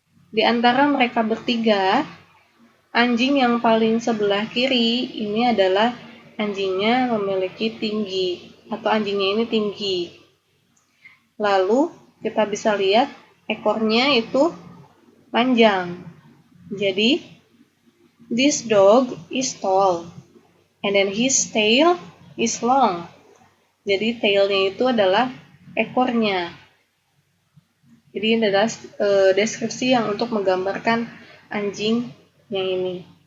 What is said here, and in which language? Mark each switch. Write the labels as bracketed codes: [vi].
[id] Di antara mereka bertiga, anjing yang paling sebelah kiri ini adalah anjingnya memiliki tinggi atau anjingnya ini tinggi. Lalu kita bisa lihat ekornya itu panjang. Jadi [en] this dog is tall and then his tail is long. [id] Jadi tailnya itu adalah ekornya. Jadi ini adalah deskripsi yang untuk menggambarkan anjing yang ini.